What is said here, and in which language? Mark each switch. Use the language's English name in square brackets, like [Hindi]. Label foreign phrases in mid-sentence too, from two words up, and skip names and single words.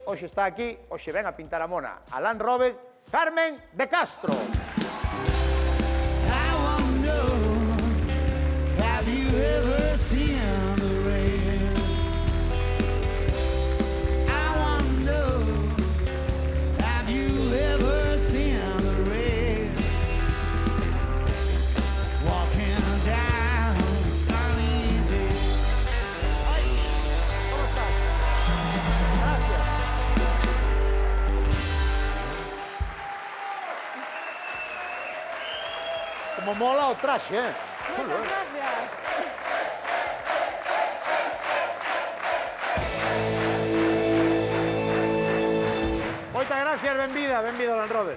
[Galician] Hoxe está aquí, hoxe ven a pintar a mona Alan Robert, Carmen de Castro. [English] I wanna know, have you ever seen the rain? I wanna know, have you ever seen the rain? Walking down a sunny day. [Spanish] ¿Cómo estás? Gracias. [Galician] Como mola o traxe, Chulo, [Spanish] Muchas gracias. [Galician] Moitas gracias, benvida, Alan Robert.